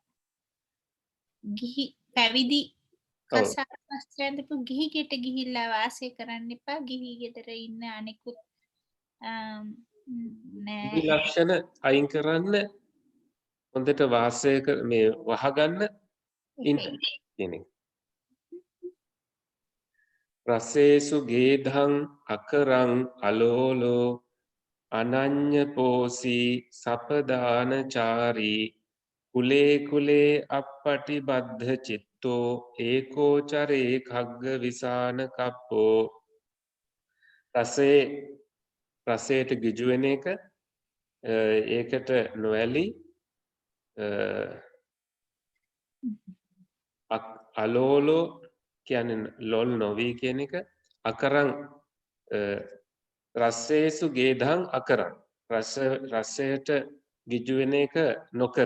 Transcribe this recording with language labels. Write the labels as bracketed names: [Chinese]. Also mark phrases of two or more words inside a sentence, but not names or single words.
[Sinhala] ගිහි පැවිදි කසාද වස්ත්‍රයන්දපු ගිහි ගෙට ගිහිල්ලා වාසය කරන්න එපා. ගිහි ගෙදර ඉන්න අනිකුත් ගිහි ලක්ෂණ අයින් කරන්න හොඳට වාසය මේ වහගන්න ඉන්න කියන එක. [Pali] රසේසු ගේධං අකරං අලෝලෝ අනඤ්ඤ පෝසී සපදානචාරී කුලේ කුලේ අප්පටිබද්ධ චිත්තෝ ඒකෝචරේ කග්ග විසාන කප්පෝ. [Sinhala] රසයට ගිජු වෙන එක ඒකට නොඇලී අලෝලෝ කියන්නේ ලොල් නොවී කියන එක. [Pali] අකරං රස්සේසු ගේධං අකරං [Sinhala] රසයට ගිජු වෙන එක නොකර.